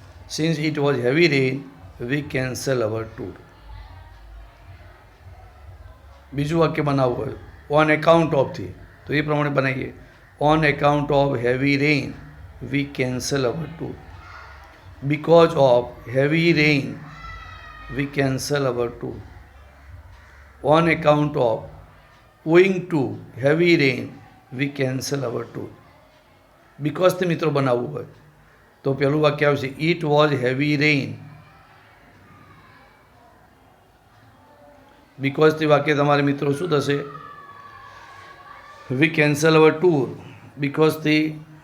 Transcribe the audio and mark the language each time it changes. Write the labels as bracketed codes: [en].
[en] since it was heavy rain we cancel our tour. [gu] બીજું વાક્ય બનાવવું હોય ઓન એકાઉન્ટ ઓફથી તો એ પ્રમાણે બનાવીએ. [en] On account of heavy rain we cancel our tour. because of heavy rain we cancel our tour. on account of owing to heavy rain we cancel our tour. [gu] because તે મિત્રો બનાવવું હોય તો પહેલું વાક્ય આવશે [en] it was heavy rain. [gu] because તે વાક્ય તમારે મિત્રો શું થશે? [en] we cancel our tour. [gu] because તે